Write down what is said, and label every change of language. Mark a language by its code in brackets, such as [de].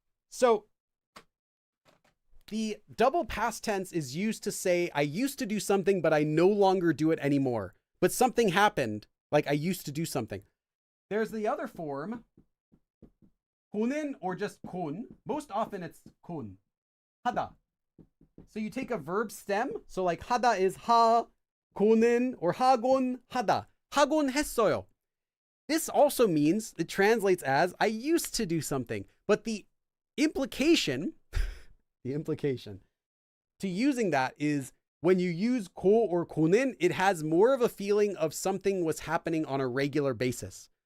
[en] So the double past tense is used to say I used to do something, but I no longer do it anymore. But something happened, like I used to do something. There's the other form, ko는 or just kon. Most often it's kon, [ko] 하다. [en] So you take a verb stem. So like 하다 is 하, 고는 or [ko] 하곤 하다. 하곤 했어요. [en] This also means, it translates as I used to do something. But the implication to using that is when you use ko or ko는, it has more of a feeling of something was happening on a regular basis.